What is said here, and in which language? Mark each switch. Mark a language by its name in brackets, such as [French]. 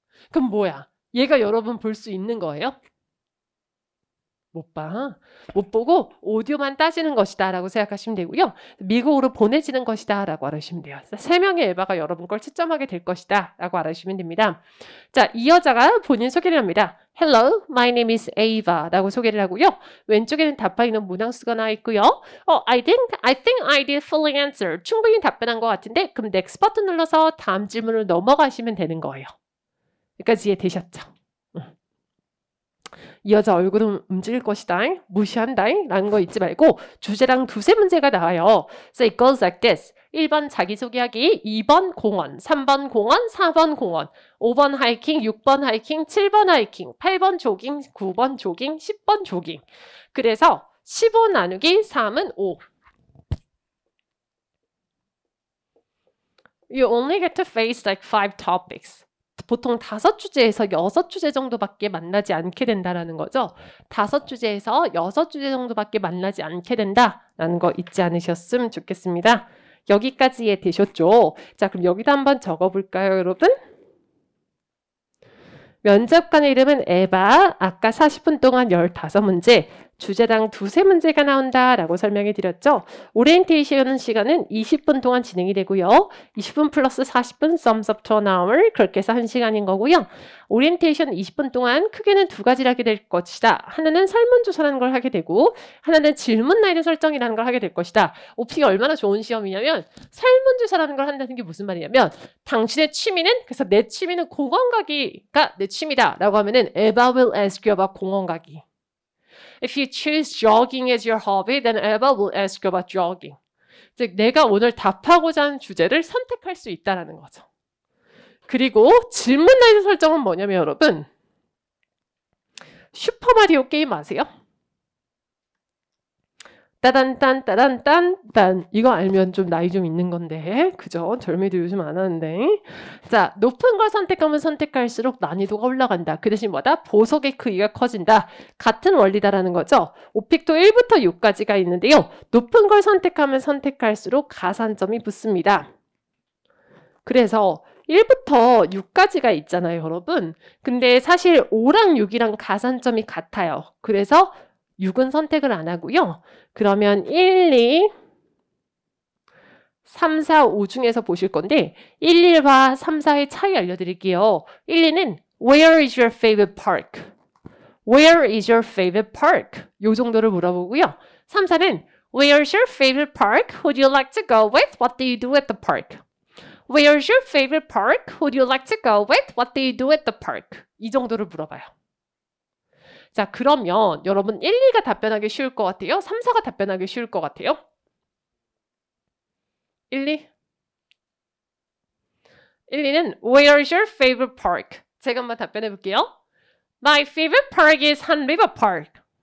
[Korean] 그럼 뭐야? 얘가 여러분 볼 수 있는 거예요? 못 봐. 못 보고 오디오만 따지는 것이다 라고 생각하시면 되고요. 미국으로 보내지는 것이다 라고 알아주시면 돼요. 3명의 에바가 여러분 걸 채점하게 될 것이다 라고 알아주시면 됩니다. 자, 이 여자가 본인 소개를 합니다. [English] Hello, my name is Ava [Korean] 라고 소개를 하고요. 왼쪽에는 답하에 있는 문항수가 나와 있고요. [English] I think I did fully answer. [Korean] 충분히 답변한 것 같은데 그럼 next 버튼 눌러서 다음 질문으로 넘어가시면 되는 거예요. 여기까지 이해되셨죠? 이 여자 얼굴은 움직일 것이다. 무시한다. 라는 거 잊지 말고 주제랑 2-3문제가 나와요. [English] So it goes like this. [Korean] 1번 자기소개하기, 2번 공원, 3번 공원, 4번 공원, 5번 하이킹, 6번 하이킹, 7번 하이킹, 8번 조깅, 9번 조깅, 10번 조깅. 그래서 15 나누기 3은 5. [English] You only get to face like 5 topics. [Korean] 보통 5주제에서 6주제 정도밖에 만나지 않게 된다라는 거죠. 5주제에서 6주제 정도밖에 만나지 않게 된다라는 거 잊지 않으셨으면 좋겠습니다. 여기까지 이해되셨죠? 자, 그럼 여기다 한번 적어볼까요, 여러분? 면접관의 이름은 에바. 아까 40분 동안 15문제. 주제당 2-3문제가 나온다라고 설명해 드렸죠. 오리엔테이션 시간은 20분 동안 진행이 되고요. 20분 플러스 40분 [English] sums up to an hour [Korean] 그렇게 해서 1시간인 거고요. 오리엔테이션 20분 동안 크게는 2가지를 하게 될 것이다. 하나는 설문조사라는 걸 하게 되고 하나는 질문 난이도 설정이라는 걸 하게 될 것이다. 오피가 얼마나 좋은 시험이냐면 설문조사라는 걸 한다는 게 무슨 말이냐면 당신의 취미는 그래서 내 취미는 공원 가기가 내 취미다 라고 하면은 [English] Eva will ask you about [Korean] 공원 가기. [English] If you choose jogging as your hobby, then Eva will ask you about jogging. [Korean] 즉, 내가 오늘 답하고자 하는 주제를 선택할 수 있다는 거죠. 그리고 질문 난이도 설정은 뭐냐면 여러분, 슈퍼마리오 게임 아세요? 따단딴 따단딴 이거 알면 좀 나이 좀 있는 건데 그죠? 젊이도 요즘 안 하는데 자 높은 걸 선택하면 선택할수록 난이도가 올라간다. 그 대신 뭐다? 보석의 크기가 커진다. 같은 원리다라는 거죠. 오픽도 1부터 6까지가 있는데요. 높은 걸 선택하면 선택할수록 가산점이 붙습니다. 그래서 1부터 6까지가 있잖아요, 여러분. 근데 사실 5랑 6이랑 가산점이 같아요. 그래서 6은 선택을 안 하고요. 그러면 1, 2, 3, 4, 5 중에서 보실 건데 1, 1과 3, 4의 차이 알려드릴게요. [English] 1, 2는 Where is your favorite park? Where is your favorite park? [Korean] 요 정도를 물어보고요. [English] 3, 4는 Where's your favorite park? Who do you like to go with? What do you do at the park? Where's your favorite park? Who do you like to go with? What do you do at the park? [Korean] 이 정도를 물어봐요. 자, 그러면 여러분 1, 2가 답변하기 쉬울 것 같아요? 3, 4가 답변하기 쉬울 것 같아요? 1, 2? [English] 1, 2는 Where's your favorite park? [Korean] 제가 한번 답변해 볼게요. [English] My favorite park is Han River Park.